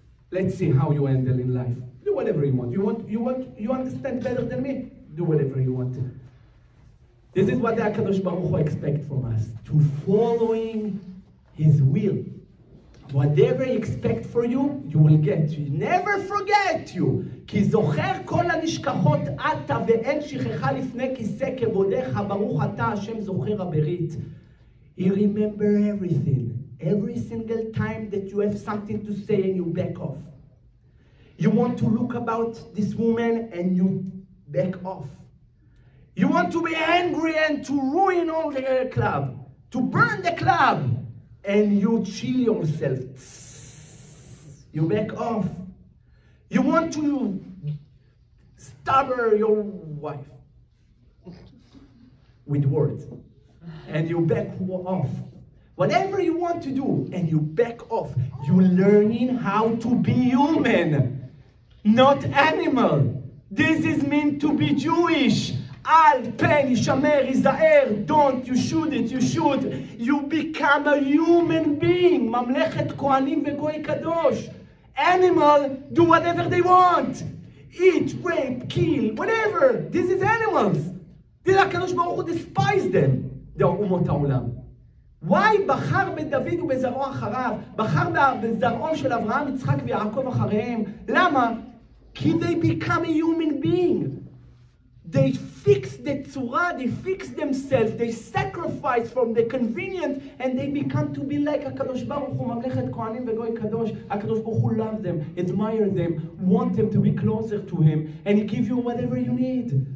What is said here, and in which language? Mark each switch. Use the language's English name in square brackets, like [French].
[English] Let's see how you handle in life. Do whatever you want. You understand better than me? Do whatever you want. This is what the HaKadosh Baruch Hu expects from us, to following His will. Whatever He expects for you, you will get. He never forget you. [Hebrew] כי זוכר כל הנשכחות אתה ואין שכחה לפני כיסא כבודך, ברוך אתה השם זוכר הברית. [English] You remember everything. Every single time that you have something to say and you back off. You want to look about this woman and you back off. You want to be angry and to ruin all the club, to burn the club, and you chill yourself. You back off. You want to stab your wife with words, and you back off. Whatever you want to do, and you back off. You're learning how to be human, not animal. This is meant to be Jewish. Al pen, yishamer, yizaer, don't, you shouldn't, you should. You become a human being. [Hebrew] Mamlechet kohanim vegoy kadosh. [English] Animal, do whatever they want. Eat, rape, kill, whatever. This is animals. This HaKadosh Baruch Hu despise them. The umot ha'olam. Why [Hebrew] בחר בדוד ובזרעו אחריו? בחר בזרעו של אברהם, יצחק ויעקב אחריהם. למה? כי [English] they become a human being. They fix the tzura, they fix themselves, they sacrifice from the convenient, and they become to be like HaKadosh Baruch Hu, [Hebrew] mamlechet kohanim vegoy kadosh. [English] HaKadosh Baruch Hu loves them, admire them, want them to be closer to Him, and He gives you whatever you need.